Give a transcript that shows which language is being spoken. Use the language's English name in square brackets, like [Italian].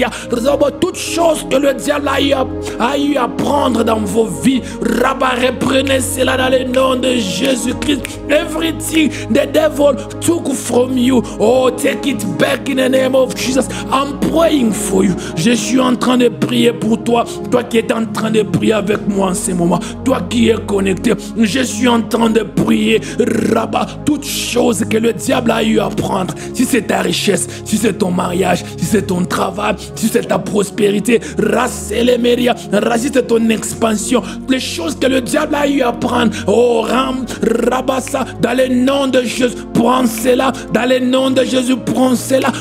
[French] Robo, toutes choses que le diable a eu à prendre dans vos vies. Rabba, reprenez cela dans le nom de Jésus-Christ. [English] Everything the devil took from you, oh, take it back in the name of Jesus. I'm praying for you. [French] Je suis en train de prier pour toi. Toi qui es en train de prier avec moi en ce moment. Toi qui es connecté. Je suis en train de prier Rabat, toute chose que le diable a eu à prendre, si c'est ta richesse, si c'est ton mariage, si c'est ton travail, si c'est ta prospérité, si c'est ton expansion, les choses que le diable a eu à prendre, oh Ram, Rabat ça, dans le nom de Jésus, prends cela, dans le nom de Jésus, prends cela.